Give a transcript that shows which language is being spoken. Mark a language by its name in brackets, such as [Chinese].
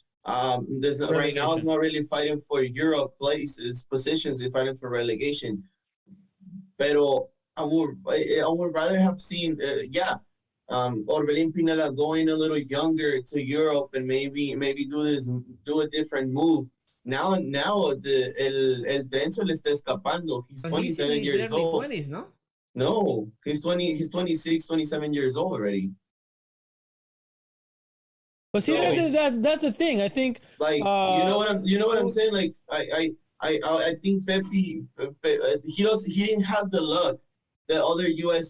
[English] Right now, it's not really fighting for Europe positions. It's fighting for relegation. Pero I would rather have seen, Orbelín Pineda going a little younger to Europe and maybe do a different move. [Spanish] Now el tren se le está escapando. [English] He's 27 years old. [Spanish] 20s, ¿no? [English] No, he's 26, 27 years old already. But see, that's the thing. I think you know what I'm saying. Like I think Pepe he didn't have the luck that other U.S.